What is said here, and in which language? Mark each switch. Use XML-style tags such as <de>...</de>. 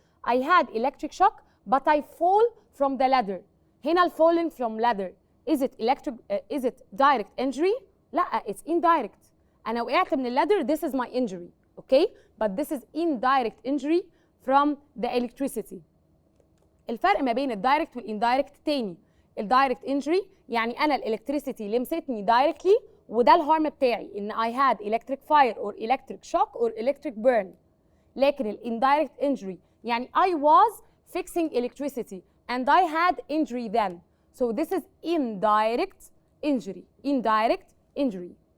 <en>I had electric shock but I fall from the ladder.</en> <ar>هنا ال</ar> <en>falling from ladder is it direct injury؟ لا, it's indirect.</en> <ar>أنا وقعت من</ar> <en>ladder, this is my injury, okay? But this is indirect injury from the electricity.</en> <ar>الفرق ما بين الدايركت والاندايركت تاني. الدايركت</ar> <en>injury</en> <ar>يعني أنا الإلكتريسيتي لمستني</ar> <en>directly</en> <ar>وده الهارم بتاعي إن</ar> <en>I had electric fire or electric shock or electric burn.</en> <ar>لكن الاندايركت</ar> <en>injury يعني I was fixing electricity and I had injury then. So this is indirect injury. Indirect injury.</en>